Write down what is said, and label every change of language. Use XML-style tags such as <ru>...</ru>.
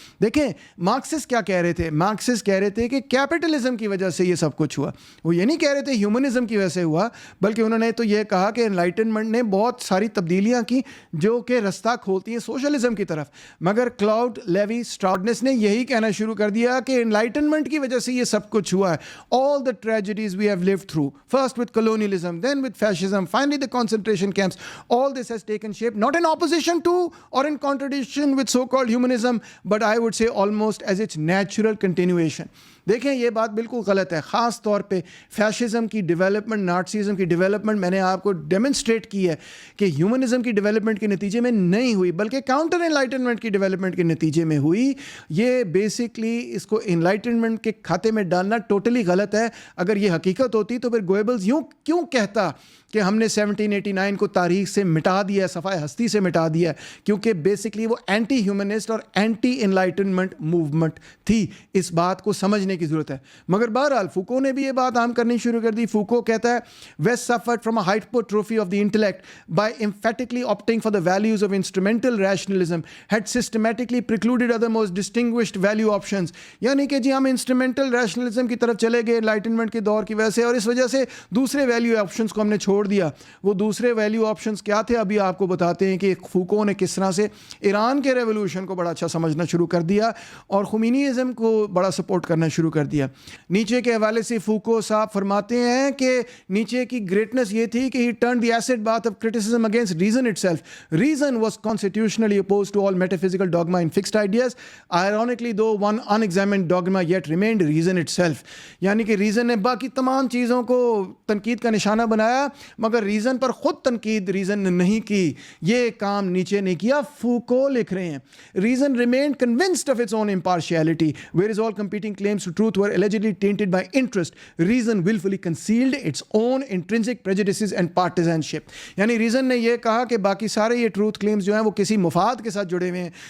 <ur>دیکھیں مارکسسٹ کیا کہہ رہے تھے، مارکسسٹ کہہ رہے تھے کہ کیپٹلزم کی وجہ سے یہ سب کچھ ہوا. وہ یہ نہیں کہہ رہے تھے ہیومنزم کی وجہ سے ہوا، بلکہ انہوں نے تو یہ کہا کہ انلائٹنمنٹ نے بہت ساری تبدیلیاں کی جو کہ رستہ کھولتی ہیں سوشلزم کی طرف. مگر کلاؤڈ لیوی اسٹراؤس نے یہی کہنا شروع کر دیا کہ انلائٹنمنٹ کی وجہ سے یہ سب کچھ ہوا ہے.</ur> <en>All the tragedies we have lived through, first with colonialism, then with fascism, finally the concentration camps, all this has taken shape not in opposition to or in contradiction with so-called humanism, but I would say almost as its natural continuation.</en> <ur>دیکھیں یہ بات بالکل غلط ہے. خاص طور پہ fascism کی ڈیولپمنٹ، نازیزم کی ڈیولپمنٹ میں نے آپ کو ڈیمونسٹریٹ کی ہے کہ ہیومنزم کی ڈیولپمنٹ کے نتیجے میں نہیں ہوئی، بلکہ کاؤنٹر انلائٹنمنٹ کی ڈیولپمنٹ کے نتیجے میں ہوئی. یہ بیسکلی اس کو انلائٹنمنٹ کے کھاتے میں ڈالنا ٹوٹلی غلط ہے. اگر یہ حقیقت ہوتی تو پھر گوئبلز یوں کیوں کہتا کہ ہم نے 1789 کو تاریخ سے مٹا دیا ہے، صفحہ ہستی سے مٹا دیا ہے، کیونکہ بیسکلی وہ اینٹی ہیومنسٹ اور اینٹی انلائٹنمنٹ موومنٹ تھی. اس بات کو سمجھنے کی ضرورت ہے. مگر بہرحال فوکو نے بھی یہ بات عام کرنی شروع کر دی. فوکو کہتا ہے</ur> <en>West suffered from a hypertrophy of the intellect by emphatically opting for the values of instrumental rationalism had systematically precluded other most distinguished value options.</en> <ur>یعنی کہ جی ہم انسٹرومنٹل ریشنلزم کی طرف چلے گئے انلائٹنمنٹ کے دور کی وجہ سے، اور اس وجہ سے دوسرے ویلیو آپشنس کو ہم نے چھوڑ دیا. وہ دوسرے ویلیو آپشنس کیا تھے ابھی آپ کو بتاتے ہیں کہ فوکو نے کس طرح سے ایران کے ریولوشن کو بڑا اچھا سمجھنا شروع کر دیا اور خمینیزم کو بڑا سپورٹ کرنا شروع کر دیا. نیچے کے حوالے سے فوکو صاحب فرماتے ہیں کہ نیچے کی گریٹنس یہ تھی کہ</ur> <en>He turn the acid bath of criticism against reason itself. Reason was constitutionally opposed to all metaphysical dogma and fixed ideas. Ironically though one unexamined dogma yet remained reason itself.</en> <ur>یعنی کہ ریزن نے باقی تمام چیزوں کو تنقید کا نشانہ بنایا، مگر ریزن پر خود تنقید ریزن نے نہیں کی. یہ کام نیچے نہیں کیا. فوکو لکھ رہے ہیں</ur> <en>Reason remained convinced of its own impartiality whereas all competing claims to truth were allegedly tainted by interest. Reason willfully concealed its own intrinsic prejudices and partisanship.</en> <ur>یعنی ریزن نے یہ کہا کہ باقی سارے یہ ٹروتھ کلیمز جو ہیں وہ کسی مفاد کے ساتھ جڑے ہوئے ہیں.</ur>